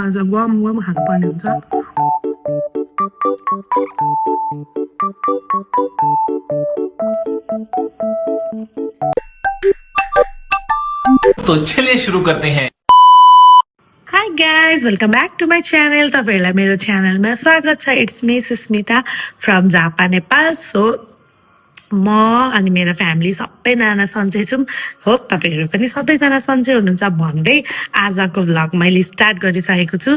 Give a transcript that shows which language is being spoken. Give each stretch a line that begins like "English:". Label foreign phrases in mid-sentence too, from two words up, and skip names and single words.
Nepali: आज गम गम खानुपर्ने हुन्छ।
Hindi: तो चलिए शुरू करते हैं।
English: Hi guys, welcome back to my channel.
Nepali: तपाईँहरूलाई मेरो च्यानलमा स्वागत छ।
English: It's me Susmita from Japan Nepal.
Nepali: सो म अनि मेरो फ्यामिली सबैजना सन्चै छौँ। होप तपाईँहरू पनि सबैजना सन्चै हुनुहुन्छ भन्दै आजको भ्लग मैले स्टार्ट गरिसकेको छु।